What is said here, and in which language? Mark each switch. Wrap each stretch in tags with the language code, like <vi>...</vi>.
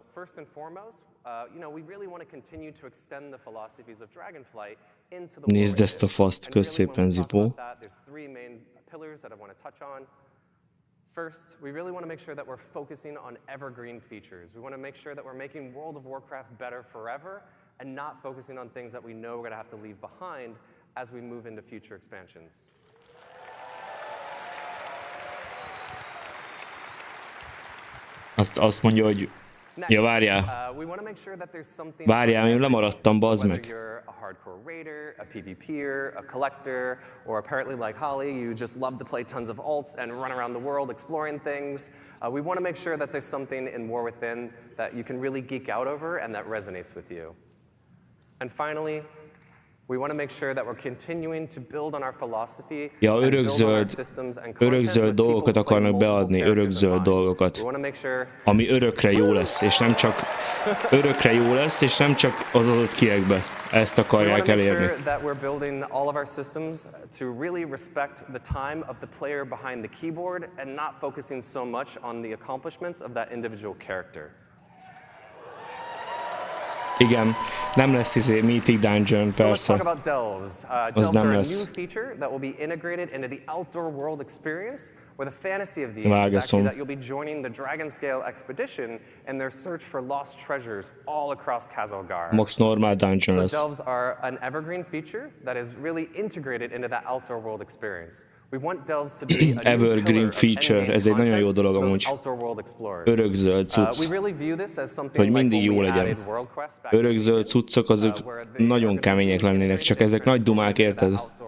<en>first and foremost, we really want to continue to extend the philosophies of Dragonflight into the</en> <hu>Nézd ezt a faszt, kösz szépen, Zipó.</hu> <en>There's three main pillars that I want to touch on. First, we really want to make sure that we're focusing on evergreen features. We want to make sure that we're making World of Warcraft better forever and not focusing on things that we know we're going to have to leave behind as we move into future expansions.</en> <hu>Azt mondja, hogy ja, várjál. Várjál, én lemaradtam, bazd meg.</hu> <en>A hardcore raider, a PvPer, a collector, or apparently like Holly, you just love to play tons of alts and run around the world exploring things. We want to make sure that there's something in War Within that you can really geek out over and that resonates with you. And finally, we want to make sure that we're continuing to build on our philosophy and build on our systems and</en> <hu>örökzöld dolgokat akarnak beadni, örökzöld dolgokat, ami örökre jó lesz, és nem csak örökre jó lesz, és nem csak az adott kiekbe. Ezt akarják elérni.</hu> <en>We want to make sure that we're building all of our systems to really respect the time of the player behind the keyboard and not focusing so much on the accomplishments of that individual character.</en> <hu>Igen, nem lesz Mythic Dungeon, persze.</hu> <en>So let's talk about delves. Delves are a new feature that will be integrated into the outdoor world experience, where the fantasy of these is actually that you'll be joining the Dragon Scale expedition in their search for lost treasures all across Kazalgar.</en> <hu>Max normal dungeon lesz.</hu> <en>So delves are an evergreen feature that is really integrated into that outdoor world experience. We want delves to be a evergreen feature,</en> <hu>ez egy nagyon jó dolog amúgy. Örökzöld cucc, hogy mindig jó legyen. Örökzöld cuccok azok nagyon kemények lennének, csak ezek nagy dumák, érted?</hu>